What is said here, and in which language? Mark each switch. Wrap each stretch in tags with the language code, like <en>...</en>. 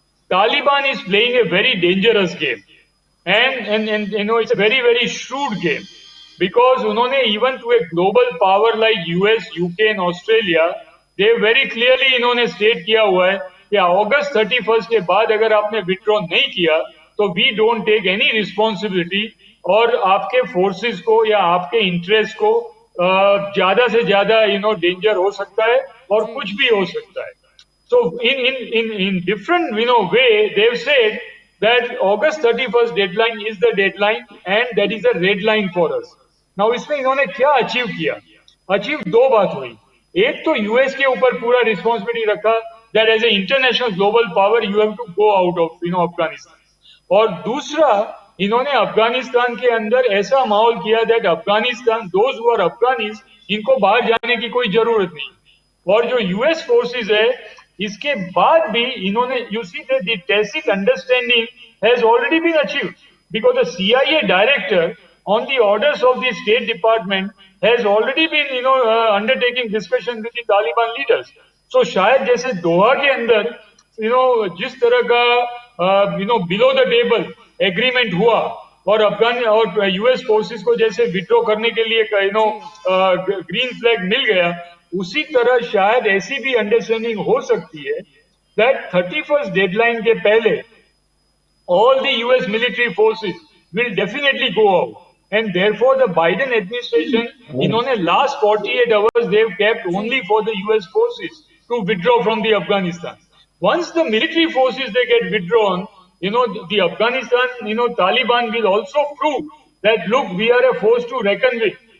<en>Taliban is playing a very dangerous game, and it's a very very shrewd game. Because</en> <hi>उन्होंने</hi> <en>even to a global power like US, UK and Australia, they very clearly</en> <hi>इन्होंने state किया हुआ है कि August 31st के बाद अगर आपने withdraw नहीं किया तो</hi> <en>we don't take any responsibility,</en> <hi>और आपके forces को या आपके interest को ज्यादा से ज्यादा danger हो सकता है और कुछ भी हो सकता है।</hi> <en>So in different way they've said that August 31st deadline is the deadline and that is a red line for us.</en> <hi>Now इसमें इन्होंने क्या अचीव किया? अचीव दो बात हुई। एक तो</hi> <en>US</en> <hi>के ऊपर पूरा</hi> <en>responsibility</en> <hi>रखा</hi> <en>that as a international global power you have to go out of Afghanistan,</en> <hi>और दूसरा इन्होंने</hi> <en>Afghanistan</en> <hi>के अंदर ऐसा माहौल किया</hi> <en>that Afghanistan, those who are Afghanis</en> <hi>इनको बाहर जाने की कोई जरूरत नहीं। और जो यूएस फोर्सेस है, इसके बाद भी इन्होंने,</hi> <en>You see that the tacit understanding has already been achieved because the CIA director on the orders of the State Department has already been undertaking discussion with the Taliban leaders. So</en> <hi>शायद जैसे दोहा के अंदर जिस तरह का</hi> <en>below the table agreement</en> <hi>हुआ और अफगान और यूएस फोर्सेस को जैसे विड्रॉ करने के लिए</hi> <en>green flag</en> <hi>मिल गया, उसी तरह शायद ऐसी भी अंडरस्टैंडिंग हो सकती है</hi> <en>that 31st deadline</en> <hi>के पहले</hi> <en>all the US military forces will definitely go out. And therefore, the Biden administration,</en> <hi>इन्होंने</hi> <en>last 48 hours, they've kept only for the US forces to withdraw from the Afghanistan. Once the military forces, they get withdrawn, the Afghanistan, Taliban will also prove that, look, we are a force to reckon with.</en>